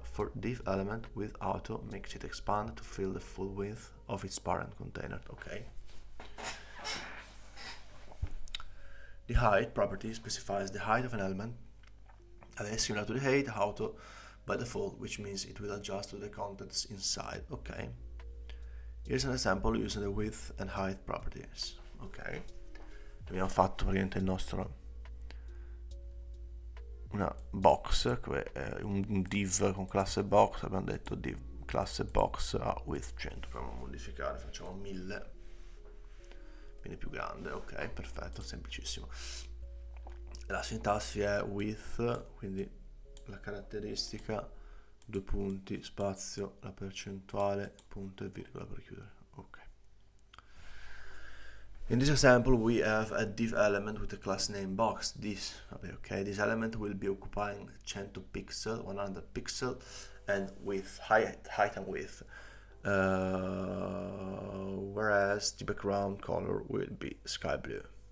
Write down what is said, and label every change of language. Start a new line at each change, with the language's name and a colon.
English: For div element with auto makes it expand to fill the full width of its parent container. Okay. The height property specifies the height of an element and is similar to the height auto by default, which means it will adjust to the contents inside. Ok, here's an example using the width and height properties.
Italian: Ok, abbiamo fatto praticamente il nostro una box, un div con classe box, abbiamo detto div classe box a width 100, proviamo a modificare, facciamo 1000, quindi più grande. Ok, perfetto, semplicissimo. La sintassi è width, quindi la caratteristica, due punti, spazio, la percentuale, punto e virgola per chiudere. Ok.
English: In this example we have a div element with a class name box. This element will be occupying 100 pixel, 100 pixel, and with height and width. Whereas the background color will be sky blue.